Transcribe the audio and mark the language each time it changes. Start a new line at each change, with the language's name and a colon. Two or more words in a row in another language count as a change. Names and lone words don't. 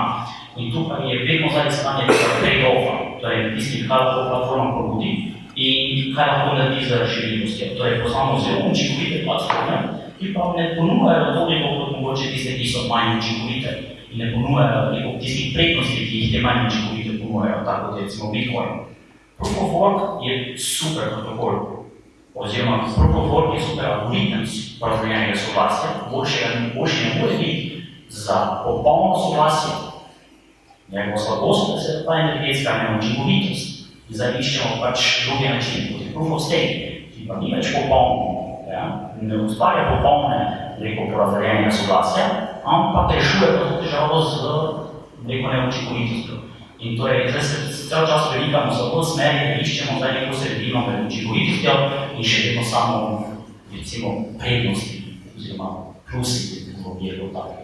Slovenian: In tukaj je vedno za iskanje tega trade-offa, torej tisti, kaj lahko platforma ponudi in kaj lahko naredi z razširljivostjo. Torej poznamo zelo učinkovite platforme, ki pa ne ponujajo toliko kot mogoče tiste, ki so manj učinkovite in ne ponujajo toliko tistih prednosti, ki jih te manj učinkovite ponujajo, tako kot je recimo Bitcoin.
English: Proof of work
Slovenian: je super protokol, oziroma
English: Proof of work
Slovenian: je super algoritem razdeljenega soglasja, boljše ne more biti za popolno soglasje. Njegova slabost pa se ta energetska neučinkovitost. In zdaj iščemo pač druge načine, kot je
English: Proof of stake,
Slovenian: ki pa ni več popolno, ne ustvarja popolne porazdeljenega soglasja, ampak rešuje pa to težavo z neučinkovitostjo. In torej, zdaj se cel čas velikamo za to smeri, da iščemo zdaj neko sredino med učinkovitostjo in še vedno samo, recimo, prednosti oziroma plusi tehnologije kot take.